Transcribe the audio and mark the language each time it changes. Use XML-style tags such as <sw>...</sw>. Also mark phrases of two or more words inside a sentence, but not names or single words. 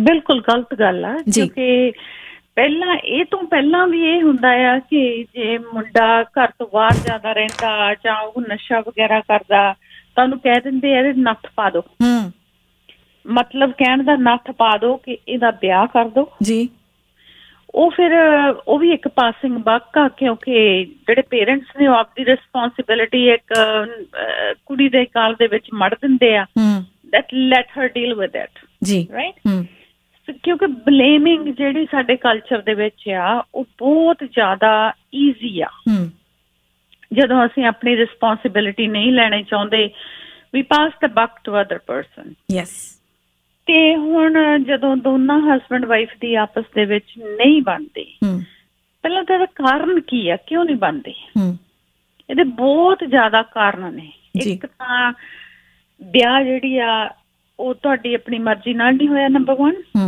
<pa>ਬਿਲਕੁਲ ਗਲਤ ਗੱਲ ਆ, ਕਿਉਂਕਿ ਪਹਿਲਾਂ ਵੀ ਇਹ ਹੁੰਦਾ ਆ ਕਿ ਜੇ ਮੁੰਡਾ ਘਰ ਤੋਂ ਬਾਹਰ ਜ਼ਿਆਦਾ ਰਹਿੰਦਾ ਜਾਂ ਉਹ ਨਸ਼ਾ ਵਗੈਰਾ ਕਰਦਾ ਤਾਂ ਉਹਨੂੰ ਕਹਿ ਦਿੰਦੇ ਆ ਇਹਦੇ ਨੱਥ ਪਾ ਦੋ। ਮਤਲਬ ਕਹਿਣ ਦਾ ਨੱਥ ਪਾ ਦੋ ਕਿ ਇਹਦਾ ਵਿਆਹ ਕਰ ਦੋ ਜੀ। ਉਹ ਫਿਰ ਉਹ ਵੀ ਇੱਕ</pa> <en>passing buck</en> <pa>ਆ, ਕਿਉਂਕਿ ਜਿਹੜੇ ਪੇਰੈਂਟਸ ਨੇ ਉਹ ਆਪਦੀ ਰਿਸਪੋਂਸਿਬਿਲਿਟੀ ਇੱਕ ਕੁੜੀ ਦੇ ਕਾਲ ਦੇ ਵਿੱਚ ਮੜ ਦਿੰਦੇ ਆ।</pa> <en>that let her deal with it ਜੀ, ਰਾਈਟ।</en> <pa>ਕਿਉਂਕਿ ਬਲੇਮਿੰਗ ਜਿਹੜੀ ਸਾਡੇ ਕਲਚਰ ਦੇ ਵਿੱਚ ਆ ਉਹ ਬਹੁਤ ਜ਼ਿਆਦਾ ਈਜ਼ੀ ਆ। ਜਦੋਂ ਅਸੀਂ ਆਪਣੀ ਰਿਸਪੋਂਸਿਬਿਲਿਟੀ ਨਹੀਂ ਲੈਣੀ ਚਾਹੁੰਦੇ,</pa> <en>we pass the buck to other person। ਯੈਸ।</en> <pa>ਤੇ ਹੁਣ ਜਦੋਂ ਦੋਨਾਂ</pa> <en>husband wife</en> <pa>ਦੀ ਆਪਸ ਦੇ ਵਿੱਚ ਨਹੀਂ ਬਣਦੀ, ਪਹਿਲਾਂ ਤਾਂ ਇਹਦਾ ਕਾਰਨ ਕੀ ਆ, ਕਿਉਂ ਨਹੀਂ ਬਣਦੀ? ਇਹਦੇ ਬਹੁਤ ਜ਼ਿਆਦਾ ਕਾਰਨ ਨੇ। ਇੱਕ ਤਾਂ ਵਿਆਹ ਜਿਹੜੀ ਆ ਉਹ ਤੁਹਾਡੀ ਆਪਣੀ ਮਰਜ਼ੀ ਨਾਲ ਨਹੀਂ ਹੋਇਆ, ਨੰਬਰ 1।</pa>